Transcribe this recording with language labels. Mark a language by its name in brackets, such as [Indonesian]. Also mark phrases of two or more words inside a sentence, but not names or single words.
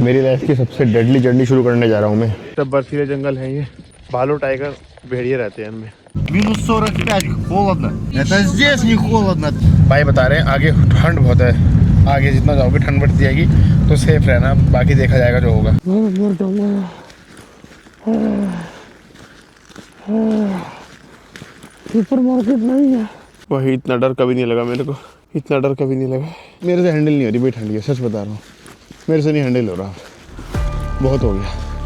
[Hindi] मेरी लाइफ की सबसे [English] deadly journey [Hindi] शुरू करने जा रहा हूँ मैं। सब बर्फीले जंगल है ये, भालू टाइगर भेड़िए रहते हैं इनमें। [Russian] -45 холодно. Это здесь не холодно. [Hindi] भाई बता रहे हैं आगे ठंड बहुत है, आगे जितना जाओगे ठंड बढ़ती जाएगी, तो सेफ रहना, बाकी देखा जाएगा जो होगा। [English] super market [Hindi] नहीं है वही। इतना डर कभी नहीं लगा मेरे को, इतना डर कभी नहीं लगा। मेरे से हैंडल नहीं हो रही भाई ठंड, सच बता रहा हूँ, मेरे से नहीं हैंडल हो रहा, बहुत हो गया।